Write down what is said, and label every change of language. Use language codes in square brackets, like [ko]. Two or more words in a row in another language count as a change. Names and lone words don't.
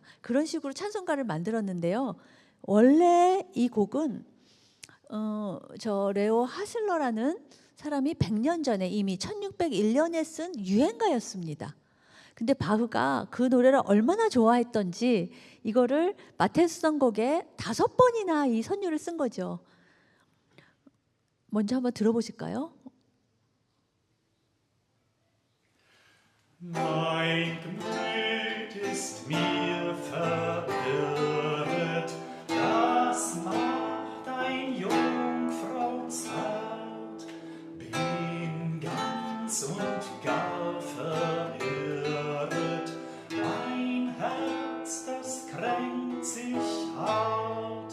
[ko] 그런 식으로 찬송가를 만들었는데요. 원래 이 곡은 저 레오 하슬러라는 사람이 100년 전에, 이미 1601년에 쓴 유행가였습니다. 근데 바흐가 그 노래를 얼마나 좋아했던지 이거를 마테우스 선곡에 5번이나 이 선율을 쓴 거죠. 먼저 한번 들어보실까요? [de] Mein Gemüt ist mir verirret, das macht ein Jungfrauzart. Bin ganz und gar verirret, mein Herz, das kränkt sich hart.